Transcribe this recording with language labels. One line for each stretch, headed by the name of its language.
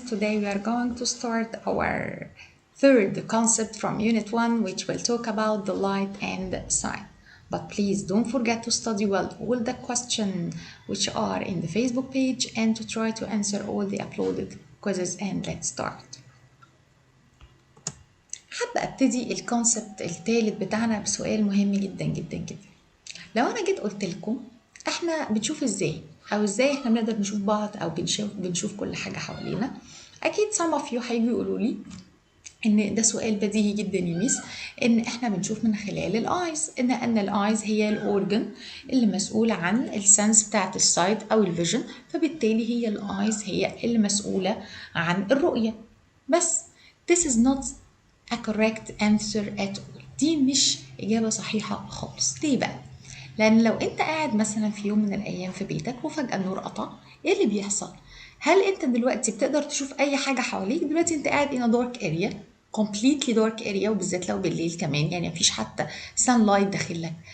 English: Today we are going to start our third concept from Unit 1, which will talk about the light and sign. But please don't forget to study well all the questions which are in the Facebook page and to try to answer all the uploaded quizzes. And let's start.
Arabic: حابة ابتدي الكونسبت الثالث بتاعنا بسؤال مهم جدا جدا جدا. لو انا جيت قلت لكم احنا بنشوف ازاي او ازاي احنا بنقدر نشوف بعض او بنشوف كل حاجه حوالينا، اكيد
English: some of you
Arabic: هيجوا يقولوا لي ان ده سؤال بديهي جدا يا ميس، ان احنا بنشوف من خلال الايز، ان الايز هي الاورجن اللي مسؤوله عن السنس بتاعت السايت او الفيجن، فبالتالي هي الايز هي اللي مسؤوله عن الرؤيه. بس
English: this is not a correct answer at all.
Arabic: دي مش اجابه صحيحه خالص. ليه بقى؟ لأن لو أنت قاعد مثلا في يوم من الأيام في بيتك وفجأة النور قطع، إيه اللي بيحصل؟ هل أنت دلوقتي بتقدر تشوف أي حاجة حواليك؟ دلوقتي أنت قاعد
English: in a dark area,
Arabic: completely dark area، وبالذات لو بالليل كمان، يعني مفيش حتى sunlight داخلك.